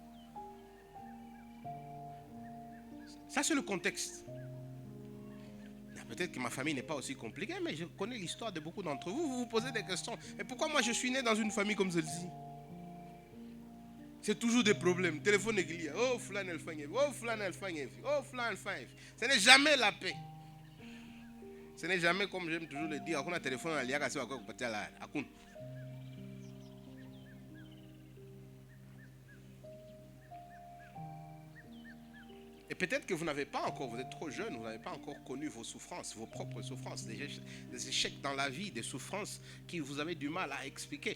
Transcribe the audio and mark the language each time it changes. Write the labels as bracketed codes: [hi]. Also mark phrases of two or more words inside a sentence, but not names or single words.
[fr] Ça, c'est le contexte. Peut-être que ma famille n'est pas aussi compliquée, mais je connais l'histoire de beaucoup d'entre vous. Vous vous posez des questions. Et pourquoi moi je suis né dans une famille comme celle-ci? C'est toujours des problèmes. Téléphone est oh, flan el fang, oh, flan el fang, oh, flan el fang. Ce n'est jamais la paix. Ce n'est jamais, comme j'aime toujours le dire, on a téléphone à l'IA, et peut-être que vous n'avez pas encore, vous êtes trop jeune, vous n'avez pas encore connu vos souffrances, vos propres souffrances, des échecs dans la vie, des souffrances que vous avez du mal à expliquer.